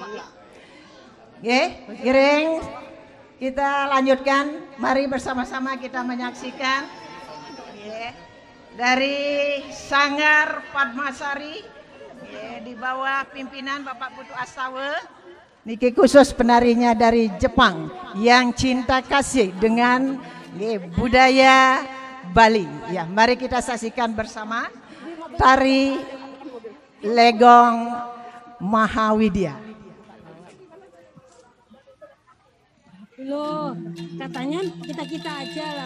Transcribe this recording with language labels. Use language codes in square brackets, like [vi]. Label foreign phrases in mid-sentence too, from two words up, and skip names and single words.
[id] Giring, kita lanjutkan. Mari bersama-sama kita menyaksikan dari Sanggar Padmasari di bawah pimpinan Bapak Putu Astawa. Niki khusus penarinya dari Jepang yang cinta kasih dengan budaya Bali. Ya, mari kita saksikan bersama tari Legong Mahawidya. Loh, katanya kita aja lah.